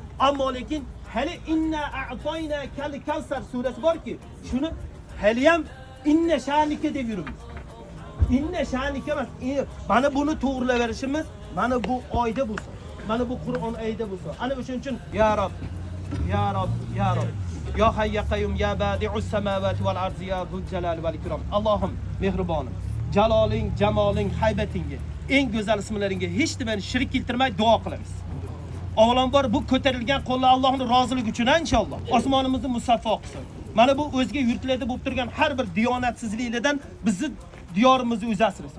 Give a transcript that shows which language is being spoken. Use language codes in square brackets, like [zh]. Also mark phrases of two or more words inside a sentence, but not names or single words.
[uz] Ammo lekin hali [ar] إنا أعطيناك الكوثر [uz] surasi borki, shuni hali ham [ar] إن شانئك [uz] deb yuribmiz. [ar] إن شانئك [uz] emas. Mana buni to'g'rilaverishimiz mana bu oyda bo'lsin. Mana bu Qur'on oyida bo'lsin. Ana o'shuning uchun [ar] يا رب، يا رب، يا رب. يا حي يا قيوم يا بديع السماوات والأرض يا ذا الجلال والإكرام. [uz] Allohim mehribonim. Jaloling, jamoling, haybatingga, eng go'zal ismlaringga hech nimani shirik keltirmay duo qilamiz. Avvalambor bu ko'tarilgan qo'llar Allohning roziligi uchun inshaalloh osmonimizni musaffo qilsin. Mana bu o'zga yurtlarda bo'lib turgan har bir diyonatsizliklardan bizni diyorimizni o'zasirsin.